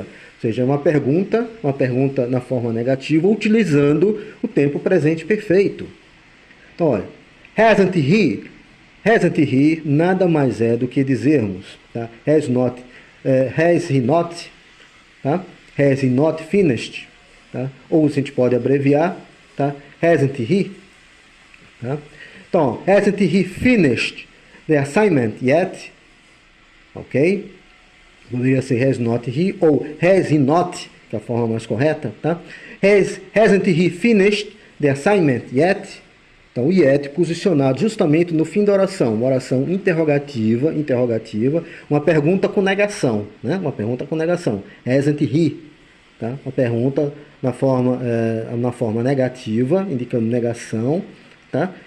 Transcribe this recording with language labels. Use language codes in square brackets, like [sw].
[pt] Ou seja, uma pergunta na forma negativa, utilizando o tempo presente perfeito. Então, olha, [en] hasn't he [pt] nada mais é do que dizermos, tá? [en] Has he not, tá? Has he not finished, [pt] tá? Ou a gente pode abreviar, tá? [en] Hasn't he? Tá? Então, hasn't he finished the assignment yet? Ok? [pt] Poderia ser has not he ou has he not, que é a forma mais correta. Tá? [en] Hasn't he finished the assignment yet? [pt] Então, o yet posicionado justamente no fim da oração. Uma oração interrogativa, uma pergunta com negação. Né? Uma pergunta com negação. [en] Hasn't he? [pt] Tá? Uma pergunta na forma negativa, indicando negação, tá?